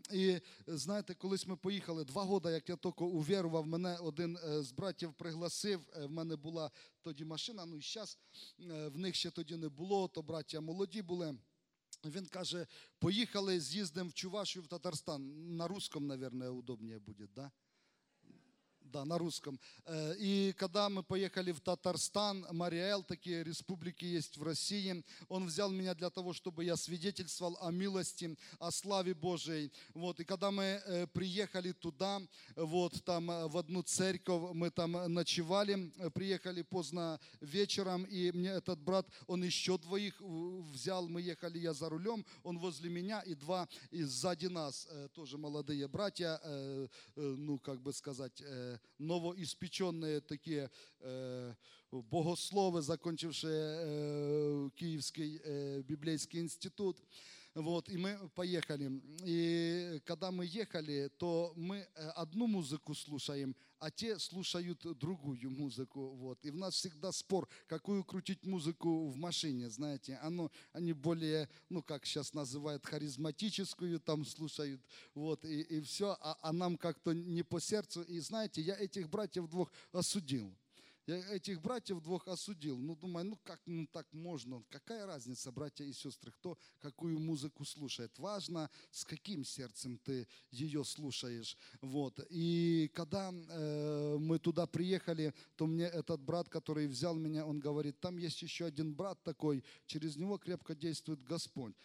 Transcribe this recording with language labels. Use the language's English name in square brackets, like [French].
[Ukrainian] І знаєте, колись ми поїхали, 2 роки, як я тільки увірував, мене один з братів пригласив, в мене була тоді машина, ну і зараз в них ще тоді не було, то браття молоді були. Він каже, поїхали, з'їздимо в Чувашію, в Татарстан, [Russian] на русском, наверное, [Ukrainian] удобніше буде, да? [Russian] Да, на русском. И когда мы поехали в Татарстан, Мариэл, такие республики есть в России, он взял меня для того, чтобы я свидетельствовал о милости, о славе Божией. Вот, и когда мы приехали туда, вот там в одну церковь, мы там ночевали, приехали поздно вечером, и мне этот брат, он еще 2 взял, мы ехали, я за рулем, он возле меня, и 2 и сзади нас, тоже молодые братья, ну, как бы сказать, [Ukrainian] новоіспечені такі богослови, закінчивши Київський біблійський інститут. Вот, і ми поїхали. І коли ми їхали, то ми одну музику слухаємо, а ті слухають другу музику. Вот. І в нас завжди спор, яку крутити музику в машині, знаєте. Вони більше, ну, як зараз називають, харизматичною там слухають. Вот, і все, а нам як-то не по серцю. І знаєте, я цих братів 2 осудив. [Russian] Я этих братьев 2 осудил. Ну, думаю, ну как, ну так можно? Какая разница, братья и сестры, кто какую музыку слушает? Важно, с каким сердцем ты ее слушаешь. Вот. И когда мы туда приехали, то мне этот брат, который взял меня, он говорит, там есть еще один брат такой, через него крепко действует Господь.